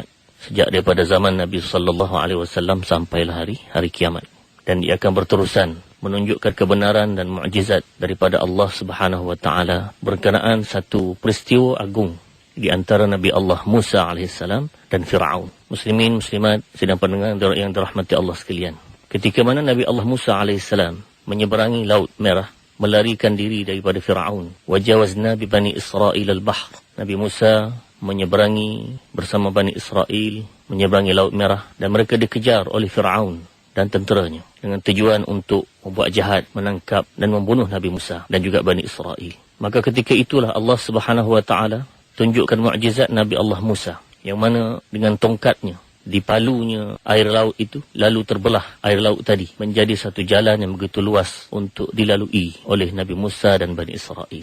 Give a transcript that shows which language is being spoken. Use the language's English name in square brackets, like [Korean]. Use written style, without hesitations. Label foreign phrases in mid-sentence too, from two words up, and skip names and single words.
[Malay] Sejak daripada zaman Nabi [Arabic] صلى الله عليه وسلم [Malay] sampailah hari kiamat, dan ia akan berterusan menunjukkan kebenaran dan mukjizat daripada Allah [Arabic] سبحانه وتعالى [Malay] berkenaan satu peristiwa agung di antara Nabi Allah Musa alaihissalam dan Fir'aun. Muslimin muslimat, sidang pendengar yang dirahmati Allah sekalian, ketika mana Nabi Allah Musa alaihissalam menyeberangi Laut Merah, melarikan diri daripada Fir'aun, [Arabic] وجاوزنا ببني إسرائيل البحر, [Malay] Nabi Musa menyeberangi bersama Bani Israel, menyeberangi Laut Merah, dan mereka dikejar oleh Fir'aun dan tenteranya dengan tujuan untuk membuat jahat, menangkap dan membunuh Nabi Musa dan juga Bani Israel. Maka ketika itulah Allah [Arabic] سبحانه وتعالى [Malay] tunjukkan mukjizat Nabi Allah Musa, yang mana dengan tongkatnya dipalunya air laut itu, lalu terbelah air laut tadi menjadi satu jalan yang begitu luas untuk dilalui oleh Nabi Musa dan Bani Israel.